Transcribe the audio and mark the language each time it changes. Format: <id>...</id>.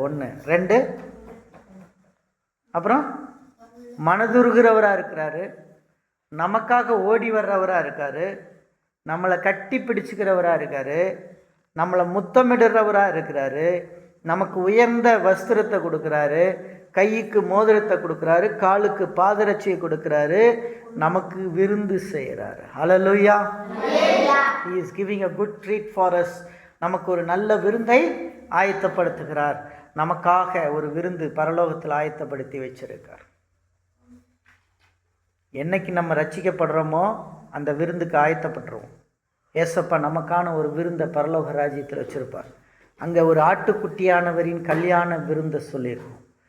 <ta>1 2 அப்புறம் மனதுருகிறவராக இருக்கிறாரு. நமக்காக ஓடி வர்றவராக இருக்கார். நம்மளை கட்டி பிடிச்சிக்கிறவராக இருக்கார். நம்மளை முத்தமிடுறவராக இருக்கிறாரு. நமக்கு உயர்ந்த வஸ்திரத்தை கொடுக்குறாரு. கைக்கு மோதிரத்தை கொடுக்குறாரு. காலுக்கு பாதரட்சியை கொடுக்குறாரு. நமக்கு விருந்து செய்கிறாரு. ஹல்லேலூயா.</ta> <en>He is giving a good treat for us.</en> <ta>நமக்கு ஒரு நல்ல விருந்தை ஆயத்தப்படுத்துகிறார். நமக்காக ஒரு விருந்து பரலோகத்தில் ஆயத்தப்படுத்தி வச்சிருக்கார். என்னைக்கு நம்ம ரட்சிக்கப்படுறோமோ அந்த விருந்துக்கு ஆயத்தப்பட்டுருவோம். ஏசப்பா நமக்கான ஒரு விருந்தை பரலோக ராஜ்யத்தில் வச்சுருப்பார். அங்கே ஒரு ஆட்டுக்குட்டியானவரின் கல்யாண விருந்தை சொல்லியிருக்கோம்.</ta>